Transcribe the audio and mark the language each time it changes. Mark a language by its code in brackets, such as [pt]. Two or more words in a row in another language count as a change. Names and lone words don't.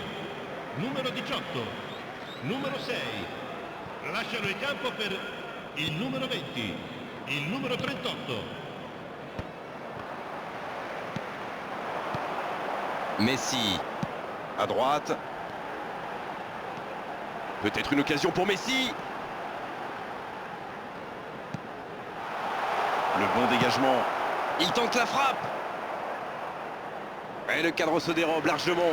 [it] Numero 18, numero 6. Lasciano il campo per il numero 20, il numero 38. Messi. [fr] À droite. Peut-être une occasion pour Messi. Le bon dégagement. Il tente la frappe. Et le cadre se dérobe largement.